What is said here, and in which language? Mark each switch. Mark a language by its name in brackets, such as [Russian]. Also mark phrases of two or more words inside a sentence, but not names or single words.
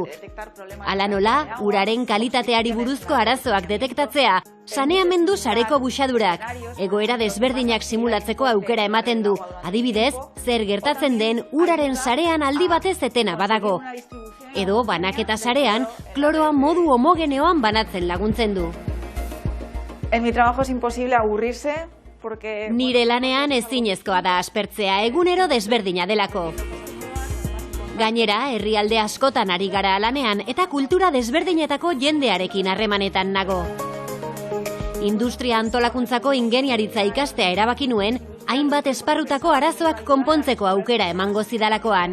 [Basque] Hala nola, uraren kalitateari buruzko arazoak detektatzea, saneamendu sareko buxadurak, egoera desberdinak simulatzeko aukera ematen du. Adibidez, zer gertatzen den uraren sarean aldi batez etena badago. Edo banaketa sarean, kloroa modu homogeneoan banatzen laguntzen du. [Spanish] En mi trabajo es imposible aburrirse porque... [Basque] Nire lanean ezinezkoa da aspertzea, egunero desberdina delako. Gainera, herrialde askotan ari gara lanean eta kultura desberdinetako jendearekin harremanetan nago. Industria antolakuntzako ingeniaritza ikastea erabaki nuen, hainbat esparrutako arazoak konpontzeko aukera emango zidalakoan.